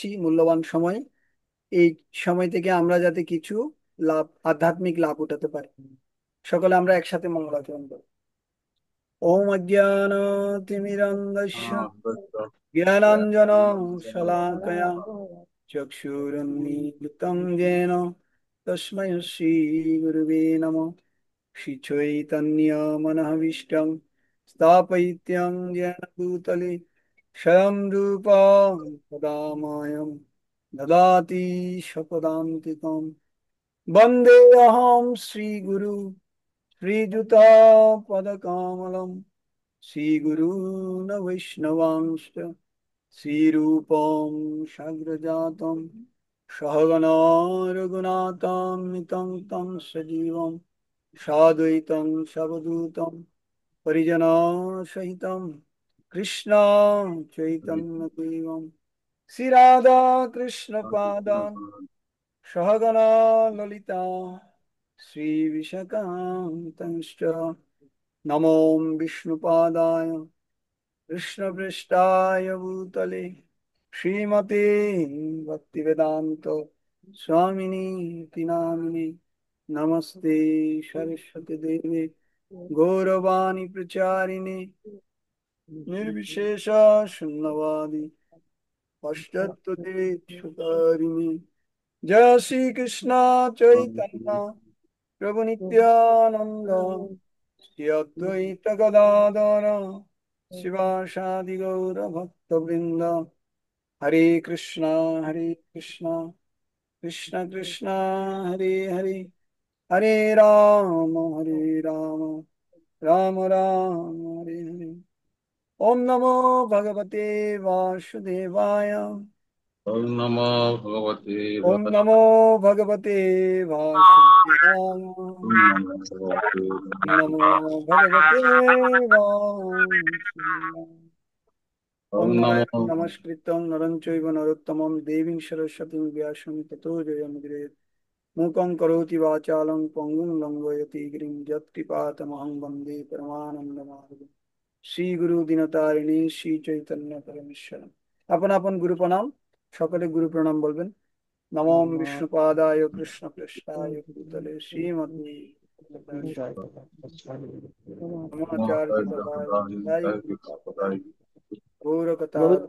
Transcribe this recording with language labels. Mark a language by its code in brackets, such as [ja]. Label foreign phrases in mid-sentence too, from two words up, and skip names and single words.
[bn] মূল্যবান সময় এই সময় থেকে আমরা যাতে কিছু লাভ আধ্যাত্মিক লাভ উঠাতে পারি সকলে আমরা একসাথে মঙ্গলাচরণ করি [sa] ওম অজ্ঞানতিমিরন্ধস্য জ্ঞানাঞ্জন শলাকয়া চক্ষুরুন্মীলিतं येन तस्मै श्रीगुरुवे नमः श्रीचैतन्यमनःभीष्टं स्थापयित्यं येन भूतले स्वयं रूपा पदामयं ददाति स्वपदान्तिकं वन्देऽहं श्रीगुरु श्रीयुतापदकमलं श्रीगुरून् वैष्णवांश्च শ্রীরূপং সাগ্রজাতং সহগণা রঘুনাথান্বিতং তং সজীবং সাদ্বৈতং সাবধূতং পরিজনা সহিতং কৃষ্ণ চৈতন্য দেবং শ্রীরাধা কৃষ্ণ পাদান সহগণা ললিতা শ্রীবিশাখান্তংশ্চ নমো বিষ্ণুপাদায় कृष्णपृष्ठाय भूतले श्रीमते भक्तिवेदांत स्वामिनी इति नामिने नमस्ते सरस्वती देवे गौरवाणी प्रचारिणे निर्विशेष शून्यवादी पश्चात्तदेशकारिणे जय श्री कृष्ण चैतन्य प्रभु नित्यानंद श्री अद्वैत गदाधर शिवासादि गौर भक्तवृंद हरे कृष्णा कृष्ण कृष्ण हरे हरे हरे राम राम राम हरे हरे ओम नमो भगवते वासुदेवाय ओम नमो भगवते ओम नमो भगवते वासुदेवाय नमो भगवते वासुदेवाय ओम ओम नारायण नमो नमस्कृतं नरं चैव नरोत्तमं देवीं सरस्वतीं व्यासं ततो जयमुदीरयेत् मूकं करोति वाचालं पङ्गुं लङ्घयति गिरिं यत्कृपातमहं वन्दे परमानन्दमाधवं শ্রী গুরু দিনতারিণী শ্রী চৈতন্য পরমেশ্বর। [bn] আপন আপন গুরু প্রণাম। সকলে গুরু প্রণাম বলবেন। [sa] নমঃ বিষ্ণুপাদায় কৃষ্ণ পৃষ্ঠায় ভূতলে শ্রীমতী নমাচার্য পদায় পদায় গৌরকথা।